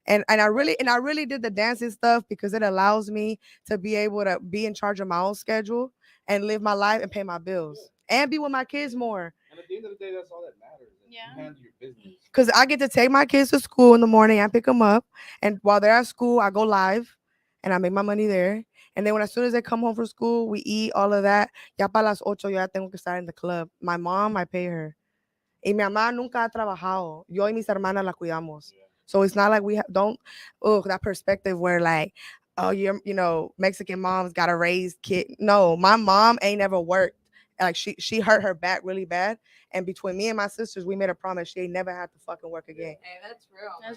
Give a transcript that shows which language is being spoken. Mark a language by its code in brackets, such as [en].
[en] And I really did the dancing stuff because it allows me to be able to be in charge of my own schedule and live my life and pay my bills and be with my kids more. And at the end of the day, that's all that matters. That Yeah. You handle your business. Because I get to take my kids to school in the morning and pick them up. And while they're at school, I go live and I make my money there. And then as soon as they come home from school, we eat all of that. [es] Ya para las 8 ya tengo que estar [en] in the club. My mom, I pay her. [es] Y mi mamá nunca ha trabajado. Yo y mis hermanas la cuidamos. [en] So it's not like we that perspective where like, oh, Mexican moms got to raise kid. No, my mom ain't never worked. Like she hurt her back really bad. And between me and my sisters, we made a promise she ain't never had to fucking work again. Hey, that's real. That's